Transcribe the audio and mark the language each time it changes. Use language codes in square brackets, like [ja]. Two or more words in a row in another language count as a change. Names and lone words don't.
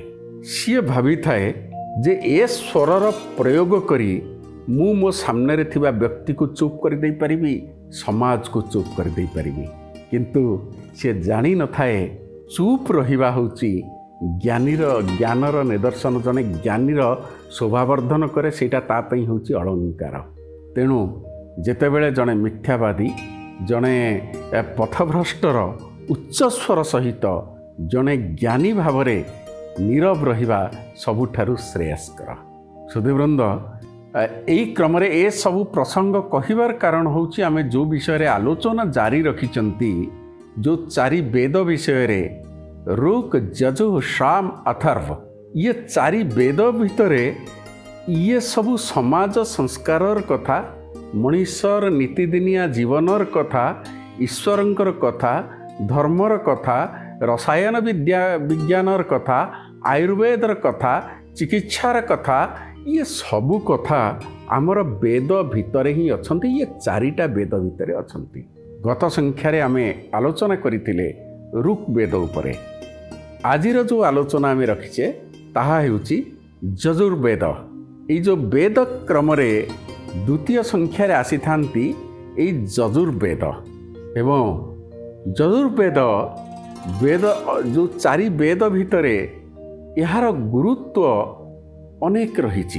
[or] ସେ ଭାବି ଥାଏ ଯେ ଏ ସ୍ୱରର ପ୍ରୟୋଗ କରି ମୁଁ ମୋ ସାମ୍ନା ରେ ଥିବା ବ୍ୟକ୍ତିକୁ ଚୁପ କରି ଦେଇ ପାରିବି, ସମାଜକୁ ଚୁପ କରି ଦେଇ ପାରିବି, କିନ୍ତୁ ସେ ଜାଣି ନ ଥାଏ ଚୁପ ରହିବା ହେଉଛି ଜ୍ଞାନର ନିଦର୍ଶନ। ଜଣେ ଜ୍ଞାନୀର ଶୋଭାବର୍ଦ୍ଧନ କରେ ସେଟା ତା ପାଇଁ ହେଉଛି ଅଳଙ୍କାର। ତେଣୁ ଯେତେବେଳେ ଜଣେ ମିଥ୍ୟାବାଦୀ, ଜଣେ ପଥଭ୍ରଷ୍ଟର ଉଚ୍ଚ ସ୍ୱର ସହିତ ଜଣେ ଜ୍ଞାନୀ ଭାବରେ ନୀରବ ରହିବା ସବୁଠାରୁ ଶ୍ରେୟସ୍କର। ସୁଧୀବୃନ୍ଦ, ଏହି କ୍ରମ ଏ ସବୁ ପ୍ରସଙ୍ଗ କହିବାର କାରଣ ହେଉଛି ଆମେ ଯେଉଁ ବିଷୟ ରେ ଆଲୋଚନା ଜାରି ରଖିଛନ୍ତି, ଯେଉଁ ଚାରି ବେଦ ବିଷୟ ରେ ଋକ୍ ଯଜୁଃ ସାମ ଅଥର୍ବ, ଏ ଚାରି ବେଦ ଭିତରେ ଏ ସବୁ ସମାଜ ସଂସ୍କାରର କଥା, ମନୀଷର ନୀତିଦିନିଆ ଜୀବନର କଥା, ଈଶ୍ୱରଙ୍କର କଥା, ଧର୍ମର କଥା, ରସାୟନ ବିଜ୍ଞାନର କଥା, ଆୟୁର୍ବେଦର କଥା, ଚିକିତ୍ସାର କଥା, ଏ ସବୁ କଥା ଆମର ବେଦ ଭିତରେ ହିଁ ଅଛନ୍ତି। ଏ ଚାରିଟା ବେଦ ଭିତରେ ଅଛନ୍ତି। ଗତ ସଂଖ୍ୟାରେ ଆମେ ଆଲୋଚନା କରିଥିଲେ ଋକ୍ ବେଦ ଉପରେ। ଆଜିର ଯେଉଁ ଆଲୋଚନା ଆମେ ରଖିଛେ ତାହା ହେଉଛି ଯଜୁର୍ବେଦ। ଏ ଯେଉଁ ବେଦ କ୍ରମ ରେ ଦ୍ୱିତୀୟ ସଂଖ୍ୟାରେ ଆସି ଥାନ୍ତି ଏଇ ଯଜୁର୍ବେଦ। ଏବଂ ଯଜୁର୍ବେଦ ବେଦ ଯେଉଁ ଚାରି ବେଦ ଭିତରେ ଯାର ଗୁରୁତ୍ୱ ଅନେକ ରହି।